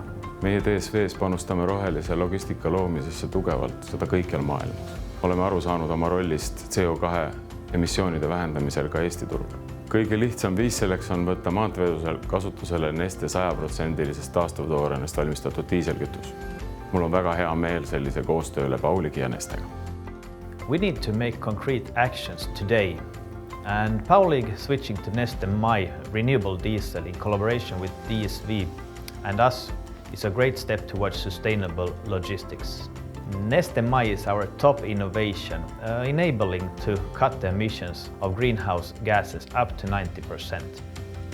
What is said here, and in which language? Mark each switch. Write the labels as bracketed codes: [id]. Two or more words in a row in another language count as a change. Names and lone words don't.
[et] Meie DSV-s panustame rohelise logistika loomisesse tugevalt, seda kõikjal maailmas. Oleme aru saanud oma rollist CO2 emissioonide vähendamisel ka Eesti turul. Kõige lihtsam viis selleks on võtta maanteevedusel kasutusele Neste 100% taastuvtooraineist valmistatud diiselkütus. Mul on väga hea meel sellise koostööle Pauligi ja Nestega. [en] We need to make concrete actions today, and Paulig switching to Neste MY renewable diesel in collaboration with DSV and us is a great step towards sustainable logistics. Neste MY is our top innovation, enabling to cut the emissions of greenhouse gases up to 90%.